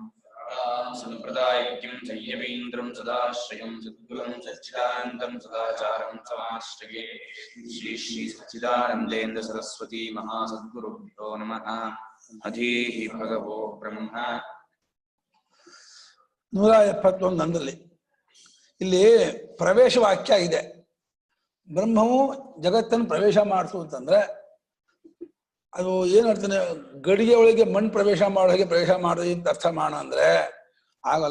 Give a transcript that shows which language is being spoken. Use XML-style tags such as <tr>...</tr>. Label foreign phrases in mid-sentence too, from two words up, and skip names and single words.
<sa>सम्प्रदायज्ञं संयमीन्द्रं सदाश्रयं सद्गुरुं सच्चिदानन्दं सदाचारं समाश्रये। श्री श्री सच्चिदानन्देन्द्र सरस्वती महासद्गुरुभ्यो नमः। अधीः भगवो ब्रह्म</sa> <kn>171 ಇಲ್ಲಿ ಪ್ರವೇಶ ವಾಕ್ಯ ಇದೆ. ಬ್ರಹ್ಮವು ಜಗತ್ತನ್ನು ಪ್ರವೇಶ ಮಾಡಿಸು ಅಂತಂದ್ರೆ ಅದು ಏನರ್ಥನೆ? ಗಡಿಗೆ ಒಳಗೆ ಮಣ್ಣು ಪ್ರವೇಶ ಮಾಡೋ ಹಾಗೆ ಪ್ರವೇಶ ಮಾಡೋದು ಅಂತ ಅರ್ಥ ಮಾಡ ಅಂದ್ರೆ ಆಗಲ್ಲ.</kn>